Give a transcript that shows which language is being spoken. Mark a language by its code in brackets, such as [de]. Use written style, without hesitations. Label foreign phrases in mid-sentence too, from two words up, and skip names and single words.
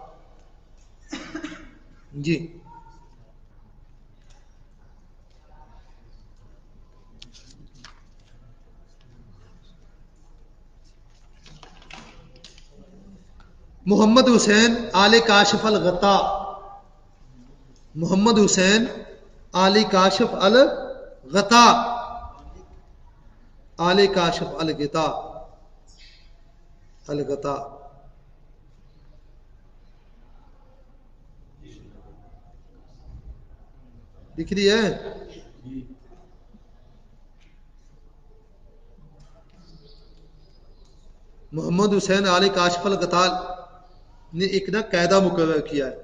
[ur] جی محمد حسین آل کاشف الغطا. محمد حسین آل کاشف الغطا. آل کاشف الغطا. الغطا دکھ رہی ہے. محمد حسین آل کاشف الغطا نے ایک نا قاعدہ مقرر کیا ہے.